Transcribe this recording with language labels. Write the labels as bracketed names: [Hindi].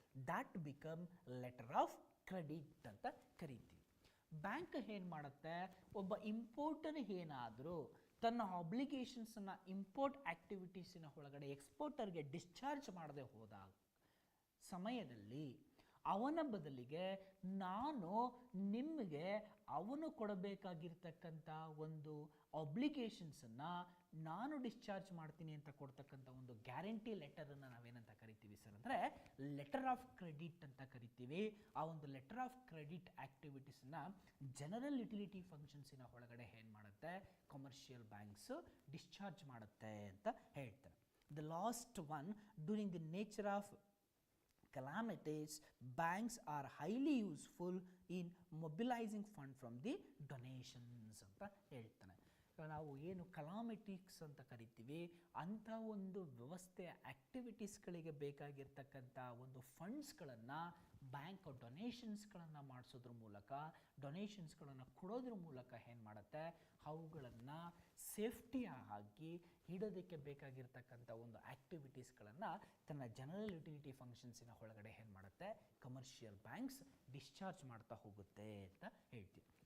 [English] That become letter of credit [Kannada] ಅಂತ ಕರಿತೀವಿ. Bank ಏನು ಮಾಡುತ್ತೆ, ಒಬ್ಬ ಇಂಪೋರ್ಟರ್ ಏನಾದರೂ ತನ್ನ ಆಬ್ಲಿಗೇಷನ್ಸನ್ನು ಇಂಪೋರ್ಟ್ ಆ್ಯಕ್ಟಿವಿಟೀಸಿನ ಒಳಗಡೆ ಎಕ್ಸ್ಪೋರ್ಟರ್ಗೆ ಡಿಸ್ಚಾರ್ಜ್ ಮಾಡದೆ ಹೋದ ಸಮಯದಲ್ಲಿ ಅವನ ಬದಲಿಗೆ ನಾನು ನಿಮಗೆ ಅವನು ಕೊಡಬೇಕಾಗಿರ್ತಕ್ಕಂಥ ಒಂದು ಆಬ್ಲಿಗೇಷನ್ಸನ್ನು ನಾನು ಡಿಸ್ಚಾರ್ಜ್ ಮಾಡ್ತೀನಿ ಅಂತ ಕೊಡ್ತಕ್ಕಂಥ ಒಂದು ಗ್ಯಾರಂಟಿ ಲೆಟರನ್ನು ನಾವೇನಂತ ಕರಿತೀವಿ ಸರ್ ಅಂದರೆ ಲೆಟರ್ ಆಫ್ ಕ್ರೆಡಿಟ್ ಅಂತ ಕರಿತೀವಿ. ಆ ಒಂದು letter of credit ಆ್ಯಕ್ಟಿವಿಟೀಸನ್ನು general utility ಫಂಕ್ಷನ್ಸಿನ ಒಳಗಡೆ ಏನು ಮಾಡುತ್ತೆ ಕಮರ್ಷಿಯಲ್ ಬ್ಯಾಂಕ್ಸು ಡಿಸ್ಚಾರ್ಜ್ ಮಾಡುತ್ತೆ ಅಂತ ಹೇಳ್ತಾರೆ. [English] the last one, during the nature of calamities, banks are highly useful in mobilizing fund from the donations [Kannada] ಅಂತ ಹೇಳ್ತಾನೆ. ನಾವು ಏನು ಕಲಾಮಿಟೀಸ್ ಅಂತ ಕರಿತೀವಿ ಅಂಥ ಒಂದು ವ್ಯವಸ್ಥೆ ಆ್ಯಕ್ಟಿವಿಟೀಸ್ಗಳಿಗೆ ಬೇಕಾಗಿರ್ತಕ್ಕಂಥ ಒಂದು ಫಂಡ್ಸ್ಗಳನ್ನು ಬ್ಯಾಂಕ್ ಡೊನೇಷನ್ಸ್ಗಳನ್ನು ಮಾಡಿಸೋದ್ರ ಮೂಲಕ, ಡೊನೇಷನ್ಸ್ಗಳನ್ನು ಕೊಡೋದ್ರ ಮೂಲಕ ಏನು ಮಾಡುತ್ತೆ, ಅವುಗಳನ್ನು ಸೇಫ್ಟಿಯಾಗಿ ಇಡೋದಕ್ಕೆ ಬೇಕಾಗಿರ್ತಕ್ಕಂಥ ಒಂದು ಆ್ಯಕ್ಟಿವಿಟೀಸ್ಗಳನ್ನು ತನ್ನ ಜನರಲ್ ಯುಟಿಲಿಟಿ ಫಂಕ್ಷನ್ಸಿನ ಒಳಗಡೆ ಏನು ಮಾಡುತ್ತೆ ಕಮರ್ಷಿಯಲ್ ಬ್ಯಾಂಕ್ಸ್ ಡಿಸ್ಚಾರ್ಜ್ ಮಾಡ್ತಾ ಹೋಗುತ್ತೆ ಅಂತ ಹೇಳ್ತೀವಿ.